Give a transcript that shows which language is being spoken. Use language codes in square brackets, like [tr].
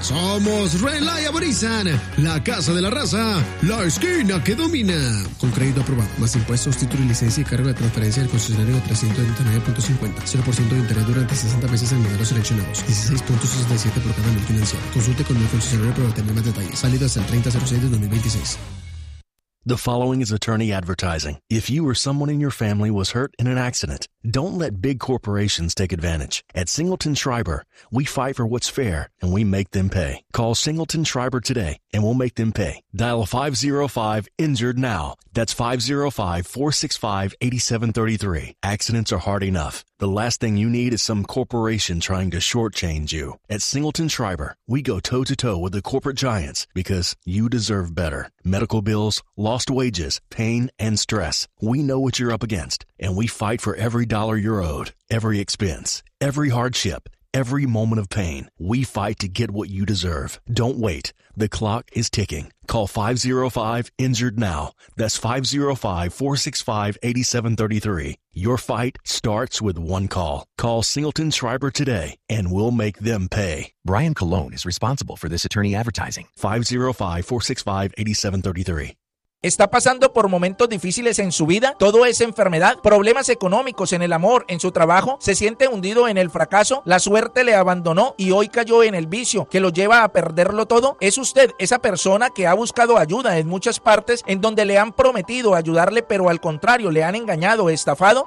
[es] Somos Reliable Nissan, la casa de la raza, la esquina que domina. Con crédito aprobado, más impuestos, título y licencia y cargo de transferencia del concesionario de 339.50. 0% de interés durante 60 meses en modelos seleccionados. 16.67 por cada mil financiado. Consulte con el concesionario para obtener más detalles. Salida hasta el 30/06/2026. [en] The following is attorney advertising. If you or someone in your family was hurt in an accident, don't let big corporations take advantage. At Singleton Schreiber, we fight for what's fair, and we make them pay. Call Singleton Schreiber today, and we'll make them pay. Dial 505-INJURED-NOW. That's 505-465-8733. Accidents are hard enough. The last thing you need is some corporation trying to shortchange you. At Singleton Schreiber, we go toe-to-toe with the corporate giants because you deserve better. Medical bills, lost wages, pain, and stress. We know what you're up against, and we fight for every dollar you're owed, every expense, every hardship, every moment of pain. We fight to get what you deserve. Don't wait. The clock is ticking. Call 505-INJURED-NOW. That's 505-465-8733. Your fight starts with one call. Call Singleton Schreiber today, and we'll make them pay. Brian Colon is responsible for this attorney advertising. 505-465-8733. [es] ¿Está pasando por momentos difíciles en su vida? ¿Todo es enfermedad? ¿Problemas económicos, en el amor, en su trabajo? ¿Se siente hundido en el fracaso? ¿La suerte le abandonó y hoy cayó en el vicio que lo lleva a perderlo todo? ¿Es usted esa persona que ha buscado ayuda en muchas partes en donde le han prometido ayudarle pero al contrario le han engañado, estafado?